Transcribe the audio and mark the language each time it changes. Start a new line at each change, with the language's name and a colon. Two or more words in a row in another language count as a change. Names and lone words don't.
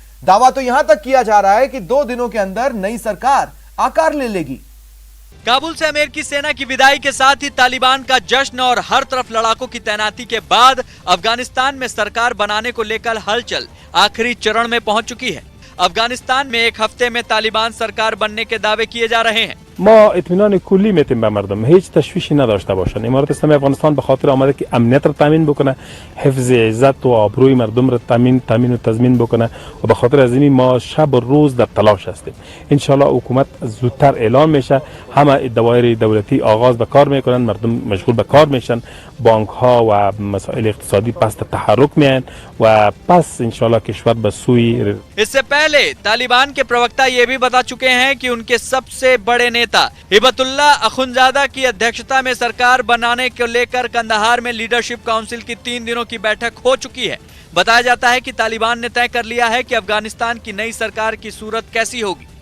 Hindi: दावा तो यहां तक किया जा रहा है कि 2 दिनों के अंदर नई सरकार आकार ले लेगी। काबुल से अमेरिकी सेना की विदाई के साथ ही तालिबान का जश्न और हर तरफ लड़ाकों की तैनाती के बाद अफगानिस्तान में सरकार बनाने को लेकर हलचल आखिरी चरण में पहुंच चुकी है। अफगानिस्तान में 1 हफ्ते में तालिबान सरकार बनने के दावे किए जा रहे हैं।
Persian: ما اطمینان کلی میتیم به مردم، هیچ تشویشی نداشته باشن. امارات اسلامی افغانستان به خاطر آمده که امنیت رو تامین بکنه، حفظ عزت و آبروی مردم رو تامین و تضمین بکنه و به خاطر از این ما شب و روز در تلاش هستیم.
Arabic: ان شاء الله
Persian: حکومت زودتر اعلان میشه، همه دوائر دولتی آغاز به کار میکنن، مردم مشغول به کار میشن، بانک ها و مسائل اقتصادی پس تحرک میان و پس
Arabic: ان شاء الله
Persian: کشور به سوی.
Hindi: इससे पहले तालिबान के प्रवक्ता ये भी बता चुके हैं कि उनके सबसे बड़े नेता हिबतुल्लाह अखुंजादा की अध्यक्षता में सरकार बनाने को लेकर कंदहार में
English: leadership council
Hindi: की 3 दिनों की बैठक हो चुकी है। बताया जाता है कि तालिबान ने तय कर लिया है कि अफगानिस्तान की नई सरकार की सूरत कैसी होगी।